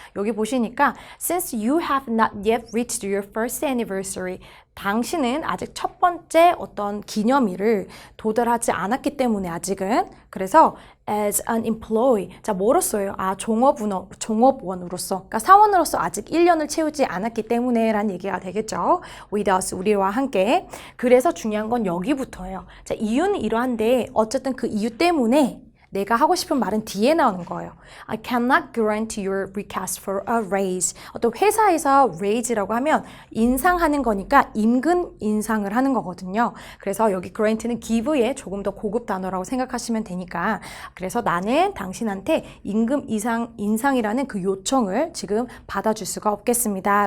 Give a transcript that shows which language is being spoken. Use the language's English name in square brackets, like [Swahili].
[Korean] 여기 보시니까 [English] since you have not yet reached your first anniversary [Korean] 당신은 아직 첫 번째 어떤 기념일을 도달하지 않았기 때문에 아직은 그래서 [English] as an employee [Korean] 자 뭐로써요? 종업원으로서 그러니까 사원으로서 아직 1년을 채우지 않았기 때문에 라는 얘기가 되겠죠. [English] with us [Korean] 우리와 함께 그래서 중요한 건 여기부터예요. 자 이유는 이러한데 어쨌든 그 이유 때문에 내가 하고 싶은 말은 뒤에 나오는 거예요. [English] I cannot grant your request for a raise. [Korean] 어떤 회사에서 raise라고 하면 인상하는 거니까 임금 인상을 하는 거거든요. 그래서 여기 grant는 give의 조금 더 고급 단어라고 생각하시면 되니까 그래서 나는 당신한테 임금 인상이라는 그 요청을 지금 받아줄 수가 없겠습니다.